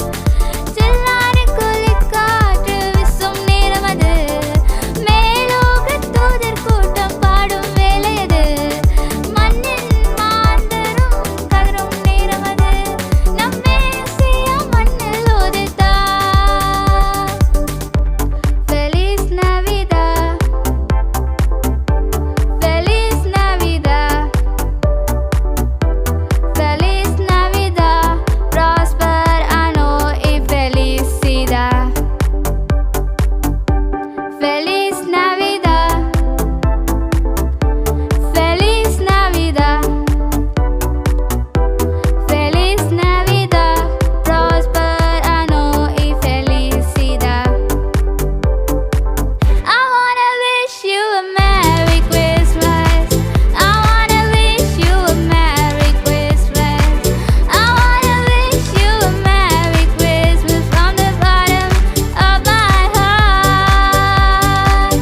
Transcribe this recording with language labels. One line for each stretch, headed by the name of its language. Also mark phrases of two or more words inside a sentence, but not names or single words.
Tamil: சில்லானுக்குள் காற்று வீசும் நேரமது. மேலோகத் தூதர் கூட்டம் பாடும் வேளையது. மண்ணின் மாந்தரும் கதரும் நேரமது. நம் மேசியா மண்ணில் உதித்தார்.
Spanish: Feliz Navidad. Feliz Navidad. Feliz Navidad. Prosper ano y felicidad. Feliz Navidad. Feliz Navidad. Feliz Navidad. Prosper ano y felicidad.
English: I wanna wish you a Merry Christmas. I wanna wish you a Merry Christmas. I wanna wish you a Merry Christmas from the bottom of my heart.